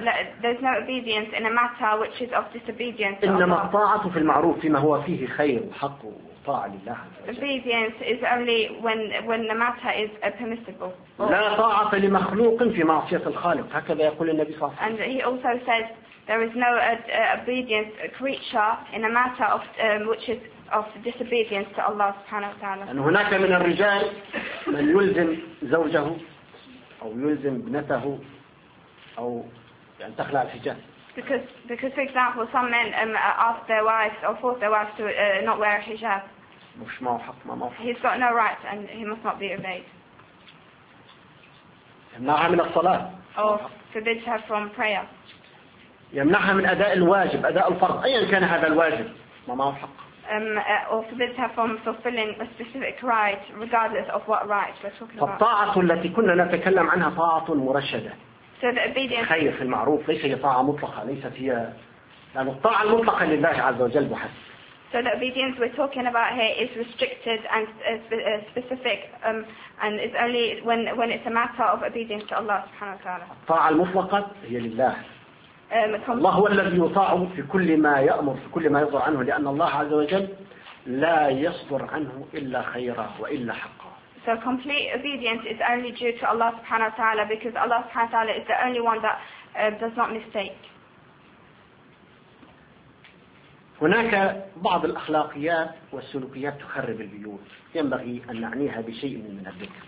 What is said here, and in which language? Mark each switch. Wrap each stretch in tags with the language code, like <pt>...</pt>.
<en>لا, there's no obedience in a matter which is of disobedience.</en> <ar>إنما الطاعة في المعروف فيما هو فيه خير وحق وطاعة لله.</ar> <en>Obedience is only when the matter is permissible.</en> <ar>لا طاعة لمخلوق في معصية الخالق. هكذا يقول النبي صلى الله عليه وسلم.</ar> <en>And he also says there is no obedience creature in a matter of which is of disobedience to Allah سبحانه وتعالى.</en> <ar>أن هناك من الرجال من يلزم زوجه. أو يلزم ابنته أو يعني تخلع الحجاب.</ar> <en>Because for example some men ask their wives or force their wives to not wear a hijab.</en> <ar>مش معه حق ما معه.</ar> <en>He's got no right and he must not be obeyed.</en> <ar>يمنعها من الصلاة.</ar> <en>Or forbid her from prayer.</en> <ar>يمنعها من أداء الواجب أداء الفرض أيا كان هذا الواجب ما معه حق.</ar> <en>Or forbid her from fulfilling a specific right, regardless of what right we're talking about.</en> <ar>فالطاعة التي كنا نتكلم عنها طاعة مرشدة.</ar> <en>So the obedience.</en> <ar>خير في المعروف ليس هي طاعة مطلقة ليست هي لأن الطاعة المطلقة لله عز وجل بحسب.</ar> <en>So the obedience we're talking about here is restricted and specific, and it's only when it's a matter of obedience to Allah سبحانه وتعالى.</en> <ar>الطاعة المطلقة هي لله. الله هو الذي يطاع في كل ما يأمر في كل ما يصدر عنه لأن الله عز وجل لا يصدر عنه إلا خيرا وإلا حقا.</ar> <en>So complete obedience is only due to Allah subhanahu wa ta'ala because Allah subhanahu wa ta'ala is the only one that does not mistake.</en> <ar>هناك بعض الأخلاقيات والسلوكيات تخرب البيوت ينبغي أن نعنيها بشيء من الذكر.</ar>